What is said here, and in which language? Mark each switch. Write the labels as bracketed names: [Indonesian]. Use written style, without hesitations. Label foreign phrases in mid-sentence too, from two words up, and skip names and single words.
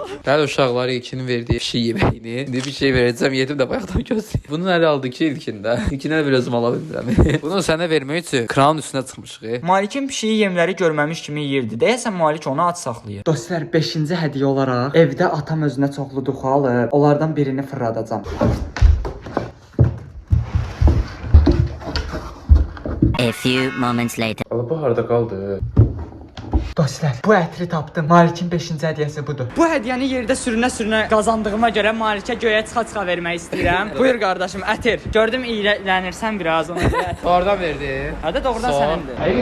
[Azerbaijani] Bəli uşaqlar, ilkinin verdiyi pişik yeməyini. İndi bir şey verəcəm, yedim də bayaqdan gözləyim. Bunu nələ aldı ki ilkində? İlkinə bir özüm ala bilmirəm. Bunu sənə vermək üçün kranın üstünə çıxmışıq. Malikin pişiyi yemləri görməmiş kimi yeyirdi. Deyəsən Malik onu ac saxlayır. Dostlar, 5-ci hədiyyə olaraq evdə atam özünə çoxlu duxu alıb. Onlardan birini fırladacam. [English] A few moments later. [Azerbaijani] Bu harda qaldı? Dostlar, bu ətri tapdım. Malikin 5-ci hədiyyəsi budur. Bu hədiyyəni yerdə sürünə qazandığıma görə Malikə göyə çıxa vermək istəyirəm. Buyur qardaşım, ətir. Gördüm iylənirsən biraz ona görə. Oradan verdi. Hədə doğrudan sənindir.